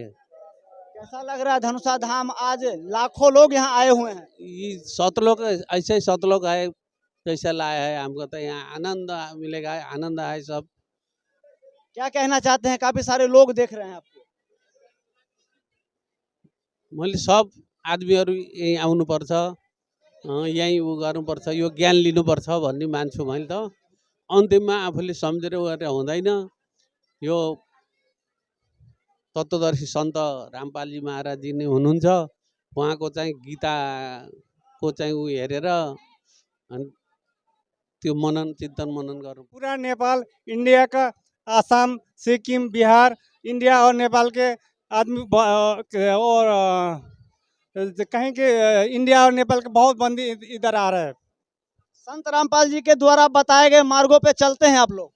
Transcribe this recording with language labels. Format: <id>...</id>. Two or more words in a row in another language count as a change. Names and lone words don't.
<hi>कैसा लग रहा है धनुषा धाम? आज लाखों लोग यहाँ आए हुए हैं। ये सतलोक ऐसे ही सतलोक है, कैसा लाया है, हमको तो यहाँ आनंद मिलेगा, आनंद है सब। क्या कहना चाहते हैं? काफी सारे लोग देख रहे हैं आपको।</hi> <ne>मैले सब आदमीहरू यहीँ आउनुपर्छ, यहीँ उ गर्नुपर्छ, यो ज्ञान लिनुपर्छ भन्ने मान्छु मैले त। अन्तिममा आफूले सम्झेर गरेर हुँदैन। यो तत्त्वदर्शी सन्त रामपालजी महाराजजी नै हुनुहुन्छ। उहाँको चाहिँ गीताको चाहिँ उ हेरेर अनि त्यो चिन्तन मनन गरौँ।</ne> <hi>पूरा नेपाल, इंडिया का आसाम, सिक्किम, बिहार, इंडिया और नेपाल के आदमी और कहीं के इंडिया और नेपाल के बहुत बंदी इधर आ रहे हैं। संत रामपाल जी के द्वारा बताए गए मार्गों पे चलते हैं आप लोग?</hi>